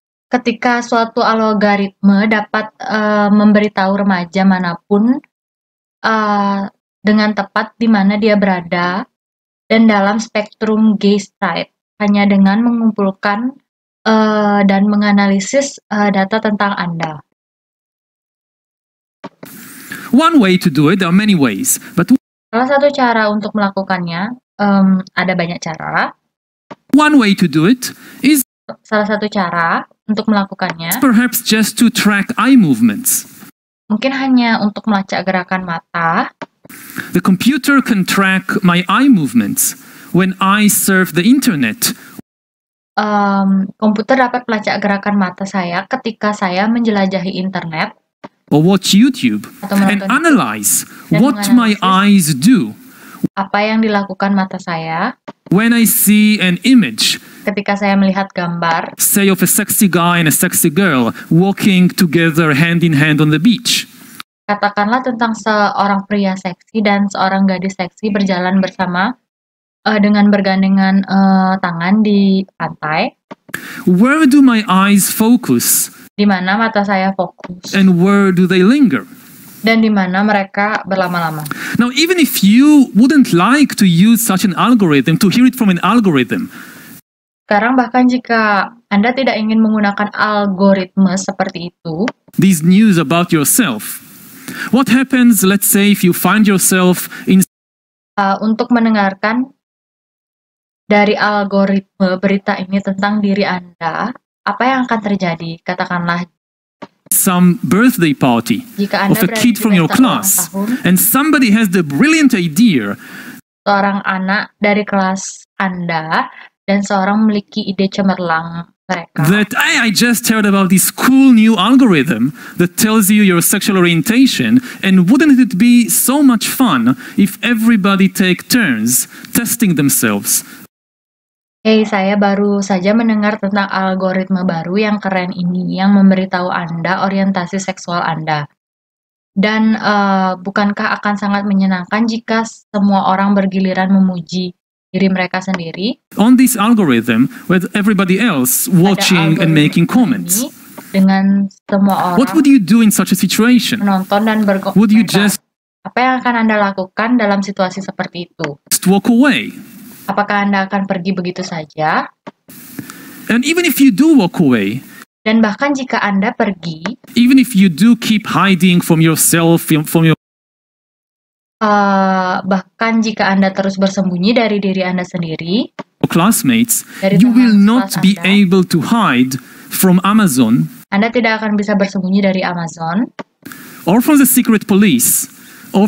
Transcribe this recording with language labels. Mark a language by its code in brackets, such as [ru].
[id] Ketika suatu algoritma dapat memberitahu remaja manapun dengan tepat di mana dia berada dan dalam spektrum gay straight hanya dengan mengumpulkan dan menganalisis data tentang Anda. [en] One way to do it, there are many ways, but [id] Salah satu cara untuk melakukannya, ada banyak cara. [en] one way to do it is [id] Salah satu cara untuk melakukannya [en] perhaps just to track eye movements. [id] mungkin hanya untuk melacak gerakan mata. [en] The computer can track my eye movements when I surf the internet. [id] Komputer dapat melacak gerakan mata saya ketika saya menjelajahi internet [en] Or watch YouTube [id] atau [en] and [id] menonton [en] analyze [id] dan [en] what my [id] menganalisis [en] eyes do [id] apa yang dilakukan mata saya [en] when I see an image, [id] ketika saya melihat gambar, [en] say of a sexy guy and a sexy girl walking together hand in hand on the beach. [id] katakanlah tentang seorang pria seksi dan seorang gadis seksi berjalan bersama dengan bergandengan tangan di pantai. [en] Where do my eyes focus [id] Di mana mata saya fokus [en] and where do they linger? [id] dan di mana mereka berlama-lama. [en] Now, even if you wouldn't like to use such an algorithm, to hear it from an algorithm, [id] Sekarang bahkan jika Anda tidak ingin menggunakan algoritma seperti itu, [en] these news about yourself, what happens, let's say, if you find yourself in [id] untuk mendengarkan dari algoritma berita ini tentang diri Anda, apa yang akan terjadi? Katakanlah [en] some birthday party [id] jika Anda [en] of a [id] berada [en] kid [id] di [en] from your [id] pesta ulang [en] class [id] tahun, [en] and somebody has the brilliant idea [id] seorang anak dari kelas Anda dan seorang memiliki ide cemerlang mereka. [en] that, hey, I just heard about this cool new algorithm that tells you your sexual orientation, and wouldn't it be so much fun if everybody take turns testing themselves? [id] Hey, saya baru saja mendengar tentang algoritma baru yang keren ini yang memberitahu Anda orientasi seksual Anda. Dan bukankah akan sangat menyenangkan jika semua orang bergiliran memuji diri mereka sendiri? [en] On this algorithm, with everybody else watching and making comments, [id] Ini dengan semua [en] what [id] orang [en] would you do in such a situation? [id] menonton dan berkomentar. [en] Would you just [id] Apa yang akan Anda lakukan dalam situasi seperti itu? [en] walk away? [id] Apakah Anda akan pergi begitu saja? [en] And even if you do walk away, [id] Dan bahkan jika Anda pergi, [en] even if you do keep hiding from yourself, from your [id] bahkan jika Anda terus bersembunyi dari diri Anda sendiri, [en] classmates, [id] dari [en] you will [id] teman [en] not [id] kelas [en] be [id] Anda, [en] able to hide from Amazon [id] Anda tidak akan bisa bersembunyi dari Amazon [en] or from the secret police or